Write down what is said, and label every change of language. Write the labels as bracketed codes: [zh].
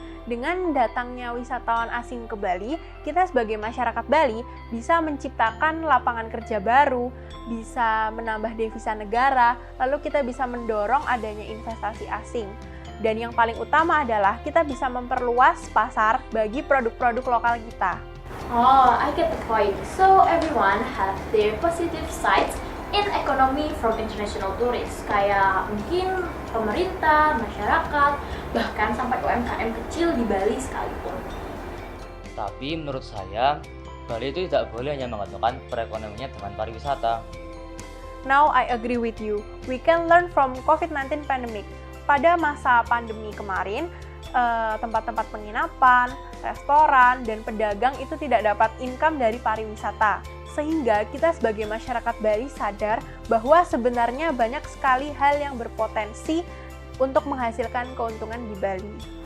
[id] Dengan datangnya wisatawan asing ke Bali, kita sebagai masyarakat Bali bisa menciptakan lapangan kerja baru, bisa menambah devisa negara, lalu kita bisa mendorong adanya investasi asing. Dan yang paling utama adalah kita bisa memperluas pasar bagi produk-produk lokal kita. [en] Oh, I get the point. So everyone have their positive sides in economy from international tourists. [id] Kayak mungkin pemerintah, masyarakat, bahkan sampai UMKM kecil di Bali sekalipun. Tapi menurut saya, Bali itu tidak boleh hanya menggantungkan perekonomiannya dengan pariwisata. [en] Now I agree with you. We can learn from COVID-19 pandemic. [id] pada masa pandemi kemarin, tempat-tempat penginapan, restoran, dan pedagang itu tidak dapat income dari pariwisata. Sehingga kita sebagai masyarakat Bali sadar bahwa sebenarnya banyak sekali hal yang berpotensi untuk menghasilkan keuntungan di Bali.